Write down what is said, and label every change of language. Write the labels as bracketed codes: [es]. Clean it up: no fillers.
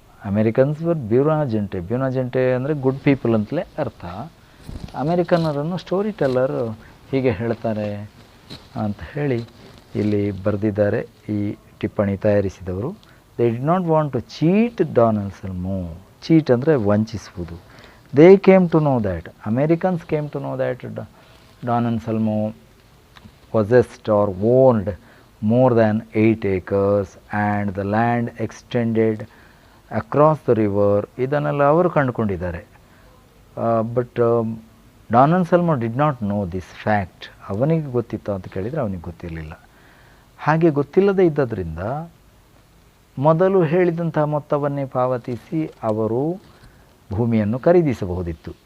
[en] Americans were ಬ್ಯೂನಾ ಜೆಂಟೆ. ಬ್ಯೂನಾ ಜೆಂಟೆ [kn] ಅಂದರೆ [en] good people [kn] ಅಂತಲೇ ಅರ್ಥ. ಅಮೆರಿಕನ್ನರನ್ನು ಸ್ಟೋರಿ ಟೆಲ್ಲರ್ ಹೀಗೆ ಹೇಳ್ತಾರೆ ಅಂತ ಹೇಳಿ ಇಲ್ಲಿ ಬರೆದಿದ್ದಾರೆ ಈ ಟಿಪ್ಪಣಿ ತಯಾರಿಸಿದವರು. [en] They did not want to cheat Don Anselmo. [kn] Cheat ಅಂದರೆ ವಂಚಿಸುವುದು. [en] They came to know that, Americans came to know that Don Anselmo possessed or owned more than 8 acres and the land extended across the river. [kn] ಇದನ್ನೆಲ್ಲ ಅವರು ಕಂಡುಕೊಂಡಿದ್ದಾರೆ. [en] But Don Anselmo did not know this fact. [kn] ಅವನಿಗೆ ಗೊತ್ತಿತ್ತು ಅಂತ ಕೇಳಿದರೆ ಅವನಿಗೆ ಗೊತ್ತಿರಲಿಲ್ಲ. ಹಾಗೆ ಗೊತ್ತಿಲ್ಲದೇ ಇದ್ದದ್ರಿಂದ ಮೊದಲು ಹೇಳಿದಂಥ ಮೊತ್ತವನ್ನೇ ಪಾವತಿಸಿ ಅವರು ಭೂಮಿಯನ್ನು ಖರೀದಿಸಬಹುದಿತ್ತು.